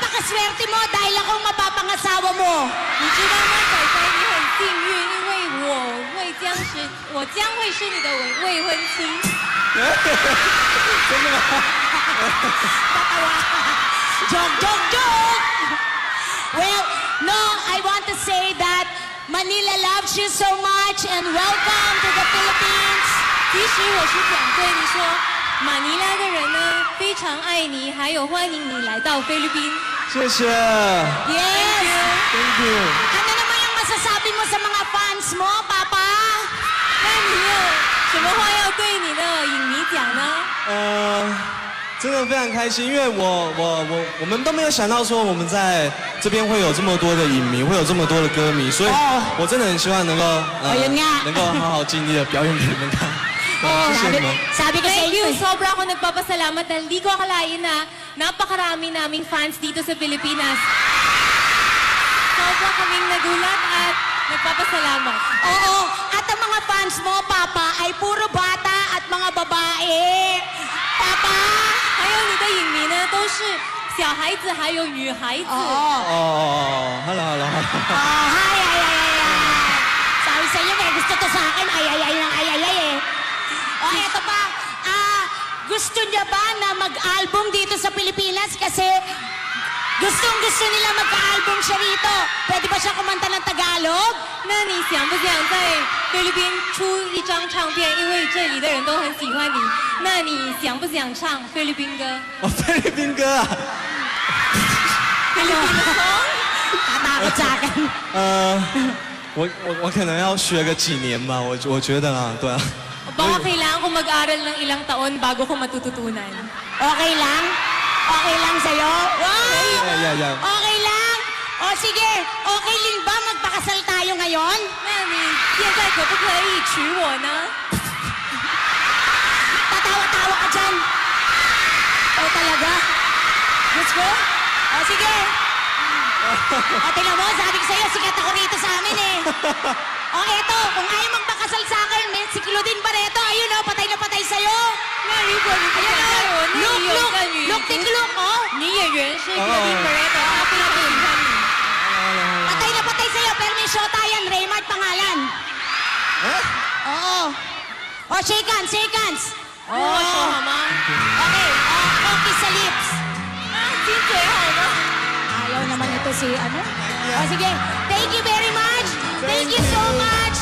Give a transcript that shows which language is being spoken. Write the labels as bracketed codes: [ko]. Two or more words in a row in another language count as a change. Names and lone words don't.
[tl] napakaswerte mo dahil ako ang mapapangasawa mo. [zh] 你知道吗，仔仔，你很幸运，因为我将会是你的未婚妻。真的吗？ [tl] Tatawa. Joke! [en] Well, no, I want to say that Manila loves you so much and welcome to the Philippines. [zh] 其实我是想对你说，马尼拉的人呢非常爱你，还有欢迎你来到菲律宾。谢谢 [en] Yes. ，Thank you。 [tl] Ano naman ang masasabi mo sa mga fans mo, Papa? [zh] 那你有什么话要对你的影迷讲呢？真的非常开心，因为我们都没有想到说我们在这边会有这么多的影迷，会有这么多的歌迷，所以我真的很希望能够能够好好尽力的表演给你们看。谢谢你们。 [tl] Sabi ko sa [en] Thank [tl] iyo, [en] you. [tl] Sobra ako nagpapasalamat dahil di ko akalain na napakarami naming fans dito sa Pilipinas. Sobra kaming nagulat at nagpapasalamat. Oo, at ang mga fans mo, Papa, ay puro bata at mga babae. Papa? [zh] 还有你的影迷呢，都是小孩子还有女孩子。 [tl] Oo. [en] Hello。 [tl] Oh, ay. Sabi sa iyo, may gusto to sa akin. Ay eh. O, eto pa. Gusto niya ba na mag-album dito sa Pilipinas? Kasi gustong-gusto nila magka-album siya rito. Pwede ba siya kumanta ng Tagalog? [zh] 那你想不想在菲律宾出一张唱片？因为这里的人都很喜欢你，那你想不想唱菲律宾歌？菲律宾歌啊。菲律宾的 song？ [tl] Tatakot sa akin. [zh] 我可能要学个几年吧，我觉得啊，对啊。 [tl] Baka kailangan ko mag-aral ng ilang taon bago ko matututunan. Okay lang? Okay lang sa'yo? Wow! [en] Yeah. [tl] Okay lang? O sige, okay din ba magpakasal tayo ngayon? [zh] 那你现在可不可以娶我呢？ [tl] Tatawa-tawa ka dyan. O talaga? Gusto? O sige. O tingnan mo, sabi ko sa'yo, sikat ako rito sa amin eh. O eto, kung ayaw magpakasal sa akin, may si Claudine Barreto, ayun o, patay na patay sa'yo. [zh] 那如果你不想嫁给我，那你有一个女 [en] Look, take a look, oh. [zh] 女演员是 Claudine Barreto，她非常喜欢你。 [tl] Patay na patay sa'yo, pero may shota yan, Raymart pangalan. Oo. O, [en] shake hands. [zh] 跟我说好吗？ [tl] Okay, okay sa lips. [zh] 亲嘴好吗？ [tl] Ayaw naman ito si ano. O sige, [en] thank you very much. Thank you so much.